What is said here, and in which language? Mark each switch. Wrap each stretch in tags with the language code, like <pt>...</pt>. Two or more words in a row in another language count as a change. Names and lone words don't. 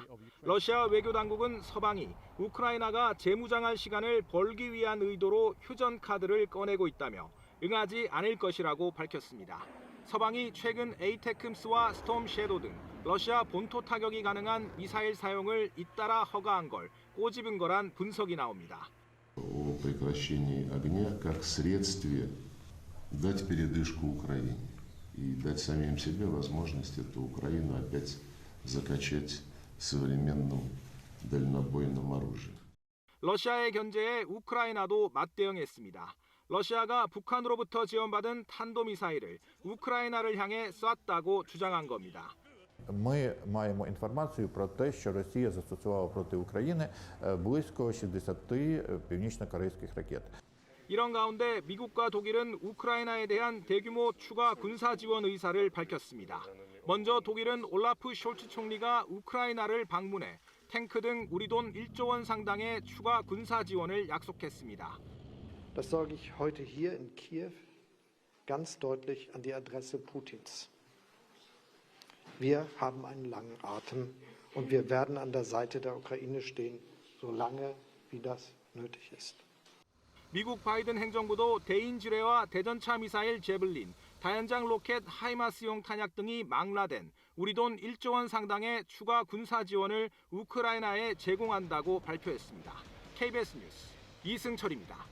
<ko>러시아 외교당국은 서방이 우크라이나가 재무장할 시간을 벌기 위한 의도로 휴전 카드를 꺼내고 있다며 응하지 않을 것이라고 밝혔습니다. 서방이 최근 에이테크스와 스톰 섀도우 등 러시아 본토 타격이 가능한 미사일 사용을 잇따라 허가한 걸 꼬집은 거란 분석이 나옵니다.</ko> <ru>О прекращении огня как средстве дать передышку Украине и дать самим себе возможность эту Украину опять закачать современным дальнобойным оружием.</ru> <ko>러시아의 견제에 우크라이나도 맞대응했습니다. 러시아가 북한으로부터 지원받은 탄도미사일을 우크라이나를 향해 쐈다고 주장한 겁니다.</ko> <uk>Ми маємо інформацію про те, що Росія застосувала проти України близько 60 північно-корейських ракет.</uk> <ko>이런 가운데 미국과 독일은 우크라이나에 대한 대규모 추가 군사 지원 의사를 밝혔습니다. 먼저 독일은 올라프 숄츠 총리가 우크라이나를 방문해 탱크 등 우리 돈 1조 원 상당의 추가 군사 지원을 약속했습니다.</ko> <de>Das sage ich heute hier in Kiew ganz deutlich an die Adresse Putins. Wir haben einen langen Atem und wir werden an der Seite der Ukraine stehen, solange wie das nötig ist.</de> <ko>미국 바이든 행정부도 대인지뢰와 대전차 미사일 제블린, 다연장 로켓 하이마스용 탄약 등이 망라된 우리 돈 1조 원 상당의 추가 군사 지원을 우크라이나에 제공한다고 발표했습니다. KBS 뉴스 이승철입니다.</ko>